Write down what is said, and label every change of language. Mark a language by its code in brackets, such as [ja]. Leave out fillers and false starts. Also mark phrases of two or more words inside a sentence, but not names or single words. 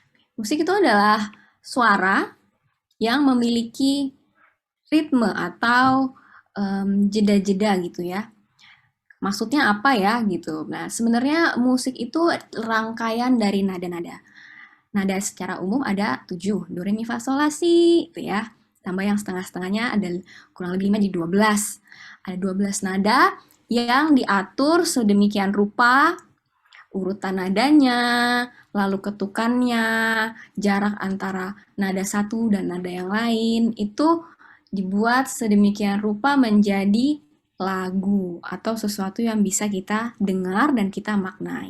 [id] Musik itu adalah suara yang memiliki ritme atau jeda-jeda gitu ya. Maksudnya apa ya gitu. Nah, sebenarnya musik itu rangkaian dari nada-nada. Nada secara umum ada 7, do, re, mi, fa, sol, la, si, gitu ya. Tambah yang setengah-setengahnya ada kurang lebih 5 jadi 12. Ada 12 nada yang diatur sedemikian rupa, urutan nadanya, lalu ketukannya, jarak antara nada satu dan nada yang lain, itu dibuat sedemikian rupa menjadi lagu atau sesuatu yang bisa kita dengar dan kita maknai.